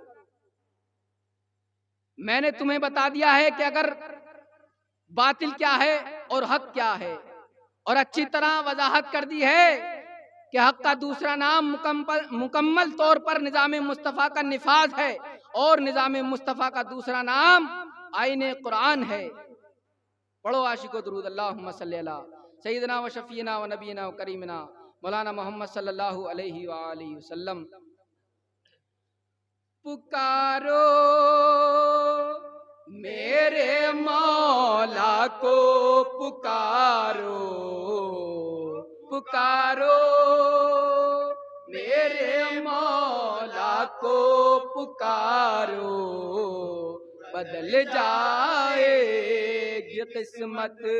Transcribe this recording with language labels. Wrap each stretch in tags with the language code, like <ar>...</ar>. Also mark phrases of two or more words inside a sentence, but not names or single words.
<ur>میں نے تمہیں بتا دیا ہے کہ اگر باطل کیا ہے اور حق کیا ہے، اور اچھی طرح وضاحت کر دی ہے کہ حق کا دوسرا نام مکمل طور پر نظام مصطفیٰ کا نفاذ ہے اور نظام مصطفیٰ کا دوسرا نام آئین قرآن ہے۔ پڑھو عاشق و درود،</ur> <ar>اللہم صلی علی سیدنا و شفینا و نبینا و کریمنا مولانا محمد صلی اللہ علیہ وآلہ وسلم۔</ar> <ur>پکارو میرے مولا کو پکارو، پکارو میرے مولا کو پکارو، بدل جائے گی قسمت</ur>